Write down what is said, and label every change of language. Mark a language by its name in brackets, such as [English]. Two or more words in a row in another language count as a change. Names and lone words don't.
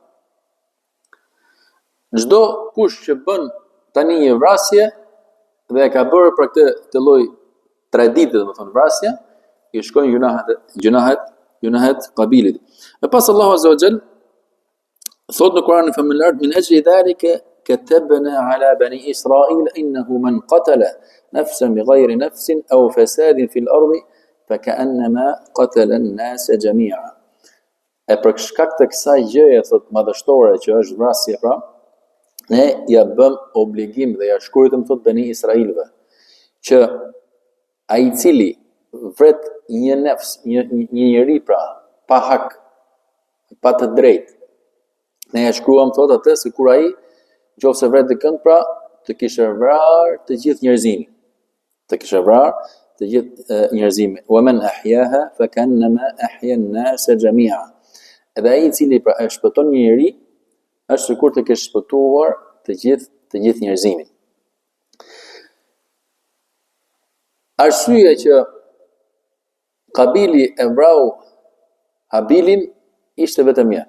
[Albanian] Çdo kush që bën tani një vrasje dhe e ka bërë për këtë lloj tradite, domethënë vrasje, i shkojnë gjunahet Qabilit. E pas Allahu [Arabic] عز وجل [Albanian] thot në Kur'anin familjar, [Arabic] من أجل ذلك كتبنا على بني إسرائيل أنه من قتل نفسا بغير نفس أو فساد في الأرض فكأنما قتل الناس جميعا. [Albanian] E për shkak të kësaj gjëje thot madhështore që është vrasja pra, ne ja bëm obligim dhe ja shkruajtëm thot Bani Israilëve që ai i cili vret një nefs, një njeri pra, pa hak, pa të drejtë, ne ja shkruam thot atë se kur ai nëse vret dikën pra të kishte vrarë të gjithë njerëzimin. Të kishte vrarë të gjithë njerëzimin. [Arabic] ومن أحياها فكأنما أحيا الناس جميعا. [Albanian] Edhe ai i cili pra e shpëton një njeri është sikur të kesh shpëtuar të gjithë njerëzimin. Arsyeja që Kabili e vrau Habilin ishte vetëm një.